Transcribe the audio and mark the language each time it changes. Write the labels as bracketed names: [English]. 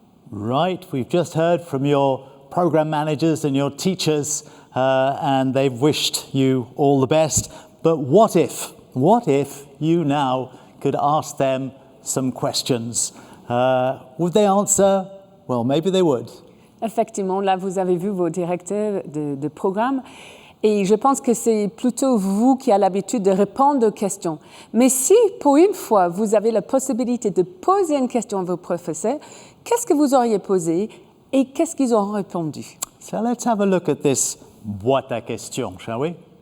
[English] Right, we've just heard from your program managers and your teachers, and they've wished you all the best. But what if you now could ask them some questions? Would they answer? Well, maybe they would. [French] Effectivement, là, vous avez vu vos directeurs de programme. Et je pense que c'est plutôt vous qui avez l'habitude de répondre aux questions. Mais si, pour une fois, vous avez la possibilité de poser une question à vos professeurs, qu'est-ce que vous auriez posé et qu'est-ce qu'ils auront répondu? [English] So let's have a look at this [French] boîte à questions, [English] shall we?